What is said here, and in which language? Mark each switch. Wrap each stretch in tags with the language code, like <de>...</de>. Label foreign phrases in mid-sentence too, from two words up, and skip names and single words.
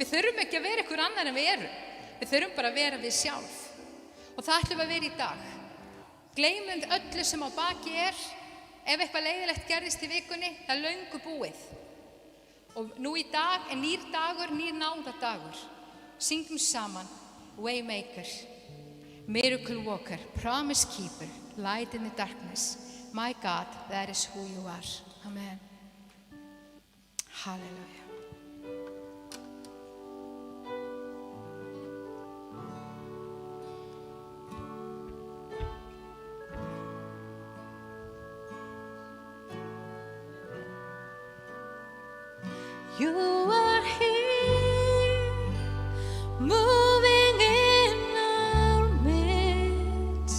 <is>Við þurfum ekki að vera ykkur annar en við erum. Við þurfum bara að vera við sjálf. Og það ætlum við að vera í dag. Gleymum öllu sem á baki er. Ef eitthvað leiðilegt gerðist í vikunni, það er löngu búið. Og nú í dag er nýr dagur, nýr náðardagur. Syngjum saman,</is> <en>Waymaker, Miracle Worker, Promise Keeper, Light in the Darkness. My God, that is who you are. Amen. Hallelujah. You are here, moving in our midst.</en>